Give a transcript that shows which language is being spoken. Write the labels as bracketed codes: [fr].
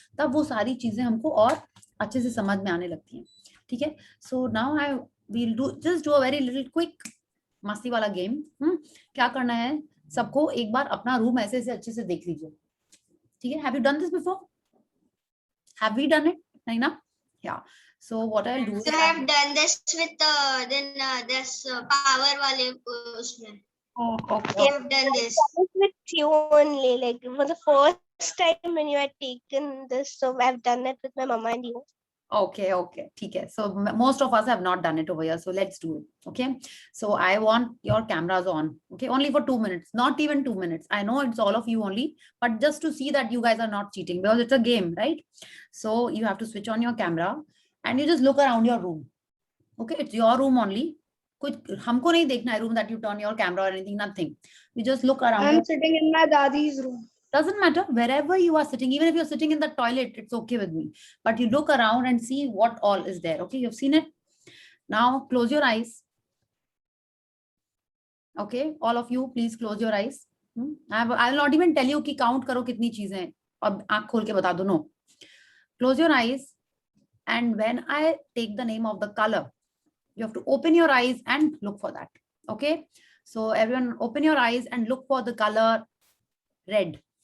[hi] तब वो सारी चीजें हमको और अच्छे से समझ में आने लगती हैं, ठीक है। [en] so now I will do a very little quick [hi] मस्ती वाला [en] Game. [hi] क्या करना है, सबको एक बार अपना रूम ऐसे से अच्छे से देख लीजिए, ठीक है। [en] Have you done this before? Have we done it? [hi] नहीं ना? [en] Yeah. So what I'll do So is I have done this with then this power wale usme. okay. I have done this. With you only, like it was the first time when you had taken this, so I've done it with my mama and you. [hi] Okay, ठीक है. [en] So most of us have not done it over here, so let's do it. Okay. So I want your cameras on. Okay, only for 2 minutes, not even 2 minutes. I know it's all of you only, but just to see that you guys are not cheating, because it's a game, right? So you have to switch on your camera and you just look around your room. Okay, it's your room only. [hi] कुछ हमको नहीं देखना है [en] room that you turn your camera or anything, nothing. You just look around. I'm sitting in my dadi's room. Doesn't matter wherever you are sitting, even if you're sitting in the toilet, it's okay with me, but you look around and see what all is there. Okay, you've seen it. Now close your eyes. Okay, all of you please close your eyes. I will not even tell you [hi] कि count करो कितनी चीजें हैं और आँख खोल के बता दो. [en] No, close your eyes, and when I take the name of the color, you have to open your eyes and look for that. Okay, so everyone open your eyes and look for the color red.